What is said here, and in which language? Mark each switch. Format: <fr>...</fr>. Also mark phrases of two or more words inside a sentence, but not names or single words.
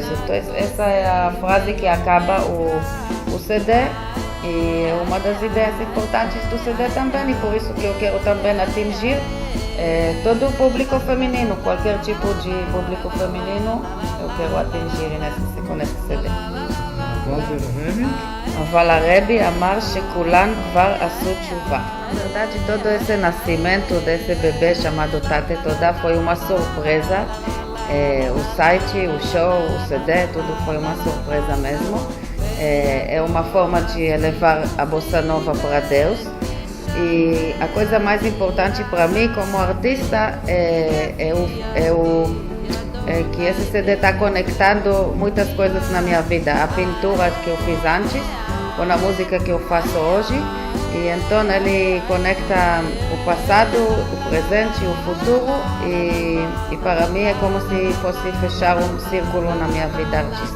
<pt>Então essa é a frase que acaba o CD e uma das ideias importantes do CD também, e por isso que eu quero também atingir todo o público feminino, qualquer tipo de público feminino eu quero atingir com esse CD.</pt> <he>אבל הרבי אמר שכולן כבר עשו תשובה.</he> <pt>Na verdade, todo esse nascimento desse bebê chamado Tate Todá foi uma surpresa. O site, o show, o CD, tudo foi uma surpresa mesmo. É uma forma de elevar a bossa nova para Deus. E a coisa mais importante para mim como artista que esse CD está conectando muitas coisas na minha vida, a pintura que eu fiz antes com a música que eu faço hoje, e então ele conecta o passado, o presente e o futuro, e para mim é como se fosse fechar um círculo na minha vida artística.</pt>